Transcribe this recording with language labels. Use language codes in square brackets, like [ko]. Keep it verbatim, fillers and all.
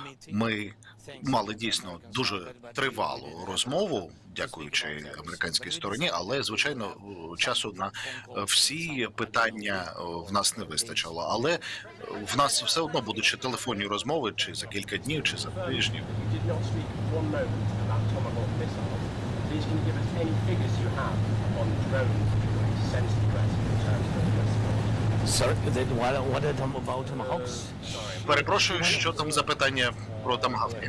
[uk] Ми мали дійсно дуже тривалу розмову, дякуючи американській стороні, але звичайно у- часу на е, всі питання е, в нас не вистачило. Але е, в нас все одно будуть ще телефонні розмови чи за кілька днів, чи за тижнів. [en] You did not speak one moment about Tomahawk missiles. Please can you give us any figures you have on drones which are going to sense threats in terms of missiles? Sorry, that what, what are them about Tomahawks? [uk] Перепрошую, що там за питання про тамгавки.